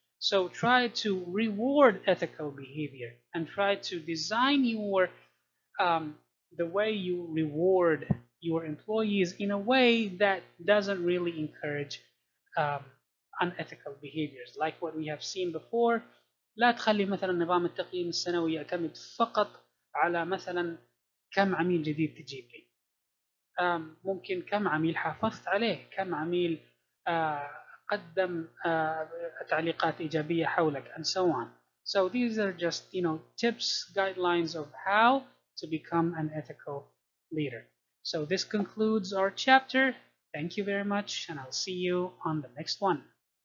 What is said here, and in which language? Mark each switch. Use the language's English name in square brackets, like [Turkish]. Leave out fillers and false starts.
[English] So try to reward ethical behavior and try to design um, the way you reward your employees in a way that doesn't really encourage um, unethical behaviors, like what we have seen before. [Arabic] لا تخلي مثلا نظام التقييم السنوي يعتمد فقط على مثلا كم عميل جديد تجيب لي. ممكن كم عميل حافظت عليه، كم عميل قدم تعليقات إيجابية حولك, [English] and so on. So these are just, tips, guidelines of how to become an ethical leader. So this concludes our chapter. Thank you very much, and I'll see you on the next one.